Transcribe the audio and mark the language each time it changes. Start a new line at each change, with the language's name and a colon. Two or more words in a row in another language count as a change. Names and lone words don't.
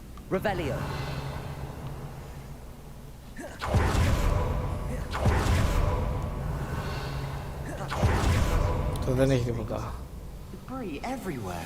Greek: Revelio. Το δεν έχει τίποτα.
English: Debris everywhere.